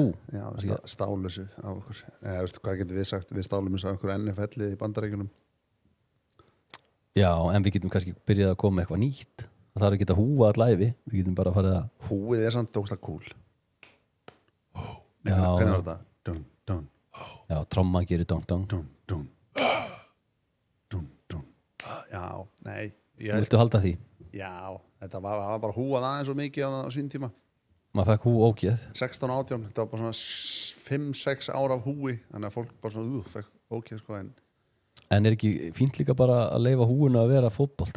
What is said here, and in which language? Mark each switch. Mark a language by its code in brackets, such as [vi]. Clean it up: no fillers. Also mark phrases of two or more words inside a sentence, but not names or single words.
[is] Já, stálusu á okkur Hvað getur við sagt, við stálum þessu á okkur NFL-ið í Bandaríkjunum Já, en við getum kannski byrjað að koma eitthvað nýtt Það þarf ekki að húa allæfi Við getum bara að fara það Húið er samt óslega cool Já Hvernig var þetta? Dun, dun Já, tromma gerir dong dong Dun, dun Dun, dun Já, nei Viltu halda því? Já, þetta var bara húað aðeins svo mikið á sín tíma Maður fekk hú ógeð 16 og 18, þetta var bara svona 5-6 ára af húi Þannig að fólk bara svona fekk ógeð sko En er ekki fínt líka bara að leyfa húinu að vera fótbolta?